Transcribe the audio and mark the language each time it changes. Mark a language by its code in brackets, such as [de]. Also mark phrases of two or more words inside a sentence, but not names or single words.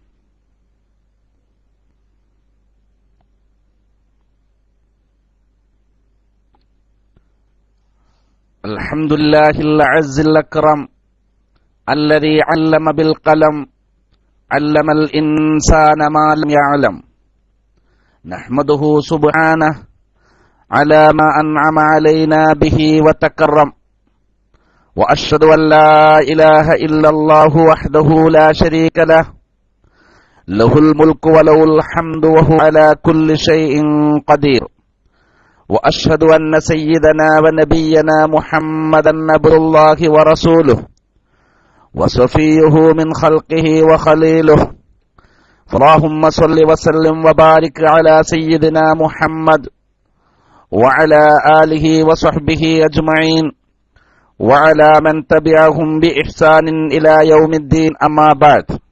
[ar] الحمد لله الأعز الأكرم الذي علم بالقلم علم الإنسان ما لم يعلم نحمده سبحانه على ما أنعم علينا به وتكرم وأشهد أن لا إله إلا الله وحده لا شريك له له الملك وله الحمد وهو على كل شيء قدير وأشهد أن سيدنا ونبينا محمدا عبد الله ورسوله وصفيه من خلقه وخليله اللهم صل وسلم وبارك على سيدنا محمد وعلى آله وصحبه أجمعين وعلى من تبعهم بإحسان إلى يوم الدين أما بعد